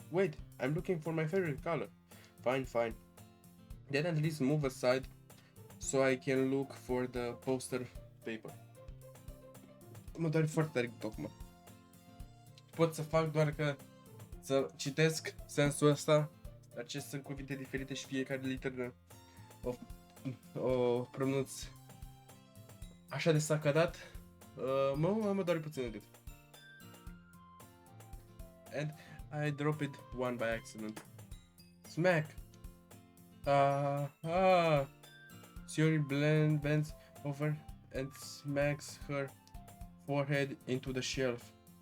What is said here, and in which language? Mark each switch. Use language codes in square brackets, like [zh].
[en] Wait, I'm looking for my favorite color. Fine. Then at least move aside so I can look for the poster paper. [ro] Mă doare foarte tare tocmai. Pot să fac doar că să citesc sensul ăsta, dar ce sunt cuvinte diferite și fiecare literă o pronunț așa de sacadat. Mă doare puțin în gât. [en] And I dropped one by accident. Smack! Sayori bends over and smacks her forehead into the shelf.